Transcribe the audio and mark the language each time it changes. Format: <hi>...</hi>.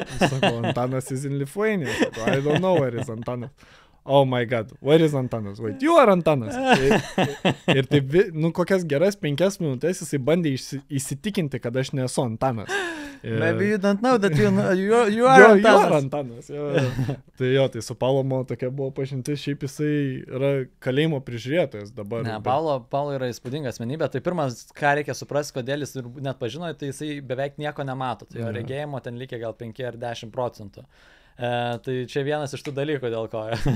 <en>Sako, Antanas is in Lithuania. Sako, I don't know where is Antanas. Oh my god, where is Antanas? Wait, you are Antanas.</en> <lt>Ir taip, kokias geras 5 minutės jisai bandė įsitikinti, kad aš nesu Antanas.</lt> <en>Maybe you don't know that you are Antanas.</en> <lt>Tai su Paulo tokia buvo pažintis, šiaip jisai yra kalėjimo prižiūrėtojas dabar. Ne, Paulo yra įspūdinga asmenybė. Tai pirmas, ką reikia suprasti, kodėl jis net pažino, tai jisai beveik nieko nemato. Tai jo regėjimo ten lygiai gal 5 ar 10%. Tai čia vienas iš tų dalykų, dėl ko.</lt>